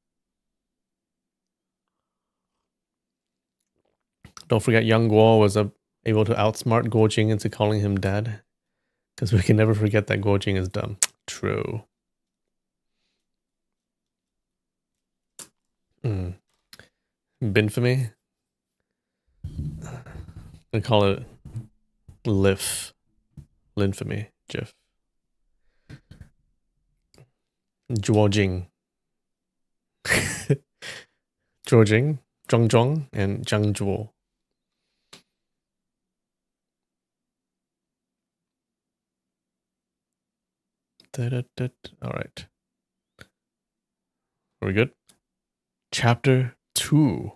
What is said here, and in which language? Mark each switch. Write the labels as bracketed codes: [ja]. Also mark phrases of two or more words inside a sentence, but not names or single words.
[en] Don't forget Young Guo was able to outsmart Guojing into calling him dad. Because we can never forget that Guojing is dumb. True. Binfamy? I call it Lif. Linfamy. Jiff. Zhuojing. Zhuojing, Zhongzhong, and Zhangzhuo. All right. Are we good? Chapter 2.